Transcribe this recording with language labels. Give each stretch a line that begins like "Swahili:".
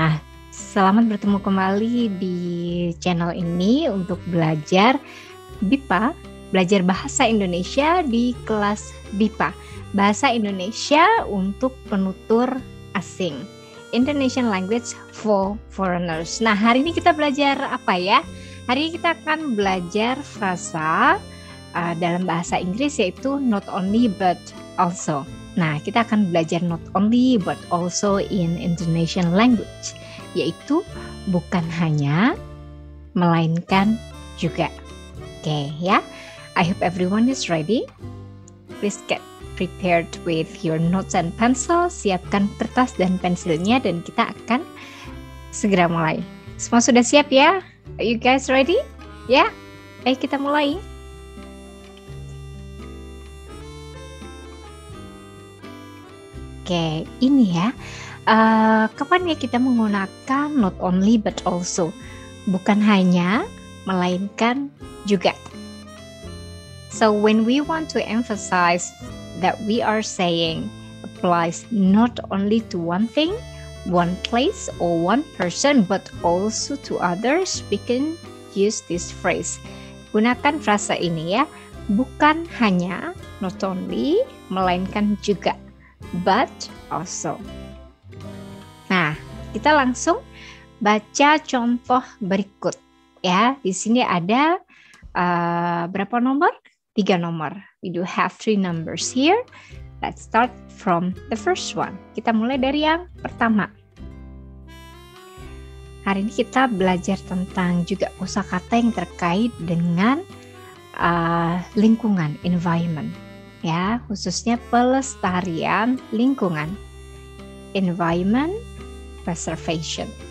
Indonesian: Nah, selamat bertemu kembali di channel ini untuk belajar Bipa, belajar bahasa Indonesia di kelas Bipa. Bahasa Indonesia untuk penutur asing.
English: Indonesian language for foreigners.
Indonesian: Nah, hari ini kita belajar apa ya? Hari ini kita akan belajar frasa dalam bahasa Inggris yaitu not only but also. Nah, kita akan belajar not only but also
English: in Indonesian language,
Indonesian: yaitu bukan hanya, melainkan juga. Oke, ya.
English: I hope everyone is ready. Please get prepared with your notes and pencil.
Indonesian: Siapkan kertas dan pensilnya dan kita akan segera mulai. Semua sudah siap ya?
English: Are you guys ready?
Indonesian: Ya? Ayo kita mulai. Oke, ini ya. Kapan ya kita menggunakan not only but also? Bukan hanya, melainkan juga.
English: So when we want to emphasize that we are saying applies not only to one thing, one place or one person but also to others, we can use this phrase.
Indonesian: Gunakan frasa ini ya, bukan hanya, not only, melainkan juga, but also. Nah, kita langsung baca contoh berikut ya. Di sini ada berapa nomor? 3 nomor.
English: We do have 3 numbers here. Let's start from the first one.
Indonesian: Kita mulai dari yang pertama. Hari ini kita belajar tentang juga kosakata yang terkait dengan lingkungan, environment, ya, khususnya pelestarian lingkungan, environment preservation.